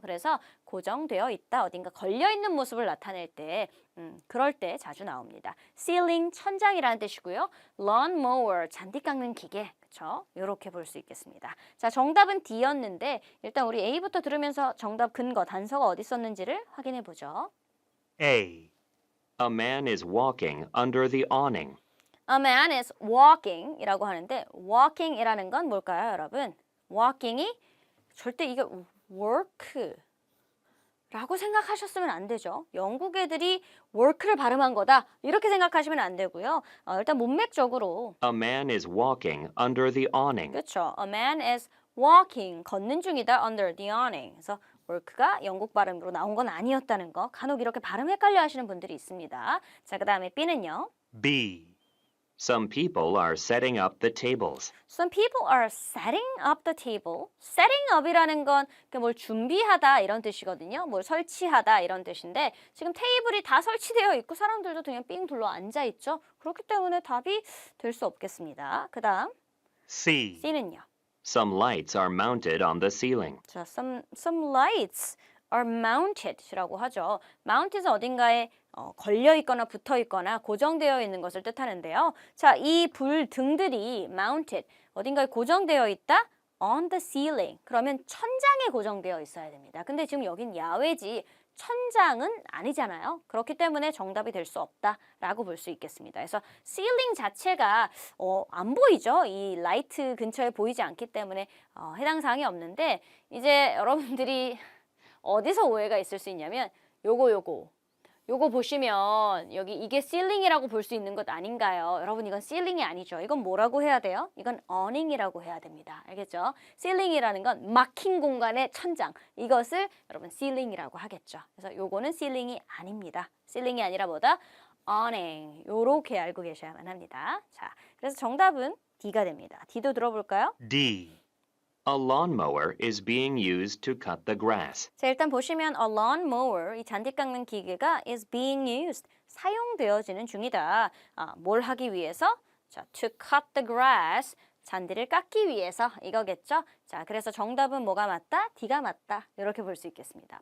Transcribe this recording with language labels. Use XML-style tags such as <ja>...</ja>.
<ko>그래서 고정되어 있다. 어딘가 걸려있는 모습을 나타낼 때 그럴 때 자주 나옵니다. ceiling, 천장이라는 뜻이고요. lawnmower, 잔디 깎는 기계. 그쵸? 이렇게 볼 수 있겠습니다. 자, 정답은 D였는데 일단 우리 A부터 들으면서 정답 근거, 단서가 어디 있었는지를 확인해 보죠.</ko> <en>A, A man is walking under the awning. A man is walking</en> <ko>이라고 하는데 walking 이라는 건 뭘까요, 여러분? walking이 절대 이게 work 라고 생각하셨으면 안 되죠. 영국 애들이 work를 발음한 거다. 이렇게 생각하시면 안 되고요. 일단 문맥적으로</ko> <en>A man is walking under the awning.</en> <ko>그렇죠.</ko> <en>A man is walking,</en> <ko>걷는 중이다</ko> <en>under the awning.</en> <ko>그래서 work가 영국 발음으로 나온 건 아니었다는 거. 간혹 이렇게 발음 헷갈려 하시는 분들이 있습니다. 자, 그 다음에 B는요.</ko> <en>B, Some people are setting up the tables. Some people are setting up the table.</en> <ko>setting up이라는 건 뭘 준비하다 이런 뜻이거든요. 뭘 설치하다 이런 뜻인데 지금 테이블이 다 설치되어 있고 사람들도 그냥 삥 둘러 앉아 있죠. 그렇기 때문에 답이 될 수 없겠습니다. 그 다음</ko> <en>C,</en> <ko>C는요.</ko> <en>Some lights are mounted on the ceiling.</en> <ko>자,</ko> <en>some lights are mounted</en> <ko>라고 하죠. mounted은 어딘가에 걸려 있거나 붙어 있거나 고정되어 있는 것을 뜻하는데요. 자, 이 불 등들이 mounted 어딘가에 고정되어 있다.</ko> <en>on the ceiling.</en> <ko>그러면 천장에 고정되어 있어야 됩니다. 근데 지금 여긴 야외지 천장은 아니잖아요. 그렇기 때문에 정답이 될 수 없다라고 볼 수 있겠습니다. 그래서 ceiling 자체가 안 보이죠. 이 라이트 근처에 보이지 않기 때문에 해당 사항이 없는데 이제 여러분들이 어디서 오해가 있을 수 있냐면 요거 보시면 여기 이게 ceiling이라고 볼 수 있는 것 아닌가요? 여러분 이건 ceiling이 아니죠. 이건 뭐라고 해야 돼요? 이건 awning이라고 해야 됩니다. 알겠죠? ceiling이라는 건 막힌 공간의 천장. 이것을 여러분 ceiling이라고 하겠죠. 그래서 요거는 ceiling이 아닙니다. ceiling이 아니라 뭐다?</ko> <en>awning.</en> <ko>요렇게 알고 계셔야만 합니다. 자, 그래서 정답은 D가 됩니다. D도 들어볼까요?</ko> <en>D, A lawnmower is being used to cut the grass.</en> <ko>자, 일단 보시면 a lawnmower, 이 잔디 깎는 기계가</ko> <en>is being used,</en> <ko>사용되어지는 중이다. 뭘 하기 위해서? 자,</ko> <en>to cut the grass,</en> <ko>잔디를 깎기 위해서 이거겠죠? 자, 그래서 정답은 뭐가 맞다? D가 맞다. 이렇게 볼 수 있겠습니다.</ko>